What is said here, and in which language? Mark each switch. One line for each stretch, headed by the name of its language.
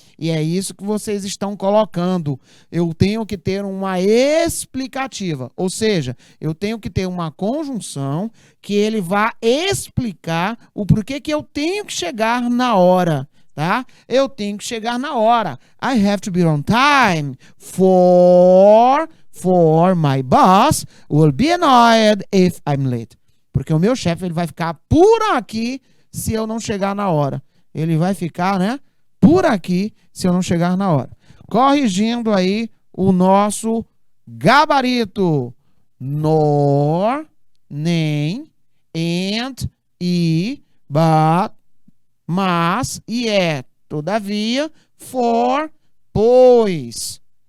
Portuguese: E é isso que vocês estão colocando. Eu tenho que ter uma explicativa. Ou seja, eu tenho que ter uma conjunção que ele vá explicar o porquê que eu tenho que chegar na hora. Tá? Eu tenho que chegar na hora.
English: I have to be on time for my boss will be annoyed if I'm late.
Portuguese: Porque o meu chefe ele vai ficar por aqui se eu não chegar na hora. Ele vai ficar, né, por aqui se eu não chegar na hora. Corrigindo aí o nosso gabarito. Nor, nem, and, e, but, mas, e é, todavia, for, pois.